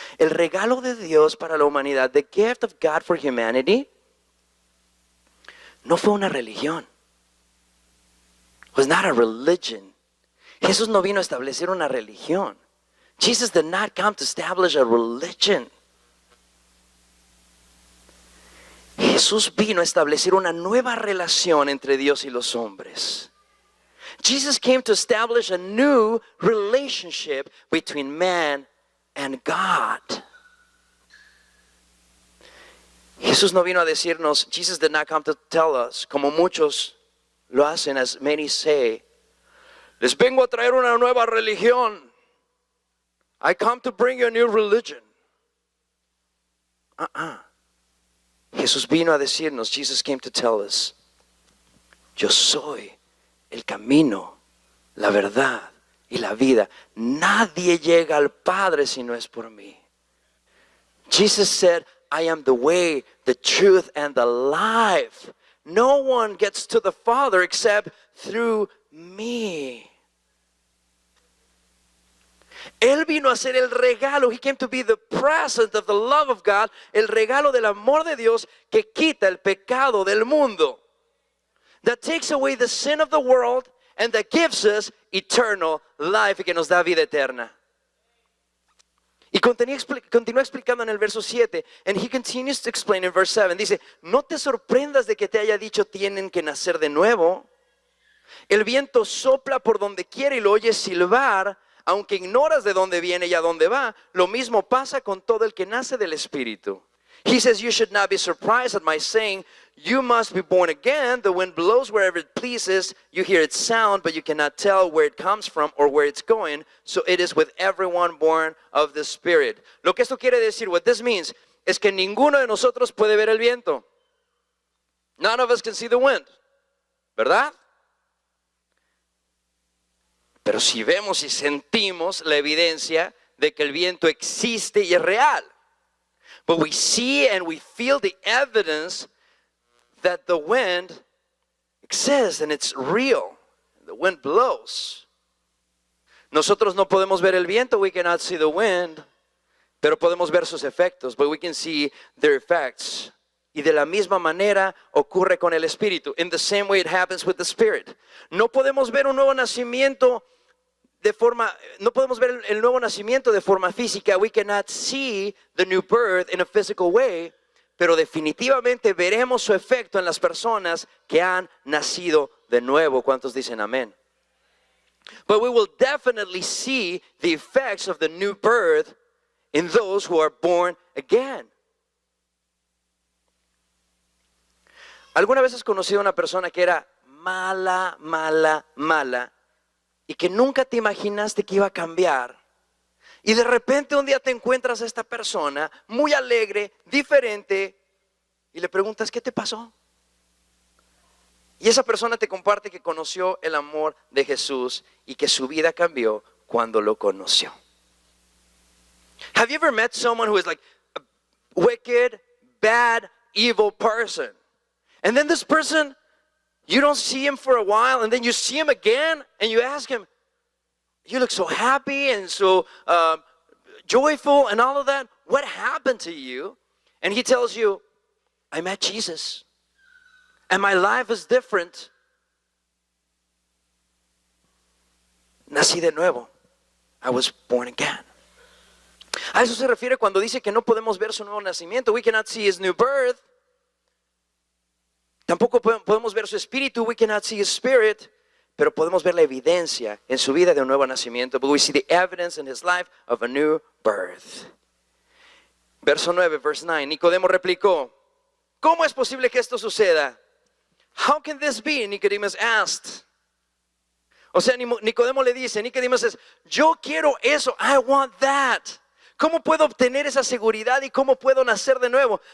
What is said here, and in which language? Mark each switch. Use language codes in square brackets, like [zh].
[es] El regalo de Dios para la humanidad, [en] the gift of God for humanity, [es] no fue una religión. [en] It was not a religion. [es] Jesús no vino a establecer una religión. [en] Jesus did not come to establish a religion. [es] Jesús vino a establecer una nueva relación entre Dios y los hombres. [en] Jesus came to establish a new relationship between man and God. [es] Jesús no vino a decirnos, [en] Jesus did not come to tell us, [es] como muchos lo hacen, [en] as many say, [es] les vengo a traer una nueva religión. [en] I come to bring you a new religion. [es] Jesús vino a decirnos, [en] Jesus came to tell us, [es] yo soy el camino, la verdad y la vida. Nadie llega al Padre si no es por mí. [en] Jesus said, I am the way, the truth, and the life. No one gets to the Father except through me. [es] Él vino a ser el regalo. [en] He came to be the present of the love of God. [es] El regalo del amor de Dios que quita el pecado del mundo. [en] That takes away the sin of the world and that gives us eternal life [es] y que nos da vida eterna. Y continúa explicando en el verso 7. [en] And he continues to explain in verse 7. [es] Dice, no te sorprendas de que te haya dicho tienen que nacer de nuevo. El viento sopla por donde quiere y lo oyes silbar. Aunque ignoras de dónde viene y a dónde va, lo mismo pasa con todo el que nace del Espíritu. [en] He says, you should not be surprised at my saying, you must be born again. The wind blows wherever it pleases. You hear its sound, but you cannot tell where it comes from or where it's going. So it is with everyone born of the Spirit. [es] Lo que esto quiere decir, [en] what this means, [es] es que ninguno de nosotros puede ver el viento. [en] None of us can see the wind. [es] ¿Verdad? Pero si vemos y sentimos la evidencia de que el viento existe y es real. [en] But we see and we feel the evidence that the wind exists and it's real. The wind blows. [es] Nosotros no podemos ver el viento, [en] we cannot see the wind, [es] pero podemos ver sus efectos, [en] but we can see their effects. [es] Y de la misma manera ocurre con el Espíritu. [en] In the same way it happens with the Spirit. [es] No podemos ver un nuevo nacimiento no podemos ver el nuevo nacimiento de forma física. [en] We cannot see the new birth in a physical way, [es] pero definitivamente veremos su efecto en las personas que han nacido de nuevo. ¿Cuántos dicen amén? [en] But we will definitely see the effects of the new birth in those who are born again. [es] ¿Alguna vez has conocido a una persona que era mala, mala, mala, y que nunca te imaginaste que iba a cambiar. Y de repente un día te encuentras a esta persona muy alegre, diferente, y le preguntas, ¿qué te pasó? Y esa persona te comparte que conoció el amor de Jesús y que su vida cambió cuando lo conoció. [en] Have you ever met someone who is like a wicked, bad, evil person? And then this person, you don't see him for a while, and then you see him again, and you ask him, you look so happy and so joyful and all of that. What happened to you? And he tells you, I met Jesus. And my life is different. [es] Nací de nuevo. [en] I was born again. [es] A eso se refiere cuando dice que no podemos ver su nuevo nacimiento. [en] We cannot see his new birth. [es] Tampoco podemos ver su espíritu. [en] We cannot see his spirit. [es] Pero podemos ver la evidencia en su vida de un nuevo nacimiento. [en] But we see the evidence in his life of a new birth. [es] Verso 9, [en] verse 9. [es] Nicodemo replicó, ¿cómo es posible que esto suceda? [en] How can this be? Nicodemus asked. [es] O sea, Nicodemo le dice, [en] Nicodemo says, [es] yo quiero eso, [en] I want that. [es] ¿Cómo puedo obtener esa seguridad y cómo puedo nacer de nuevo?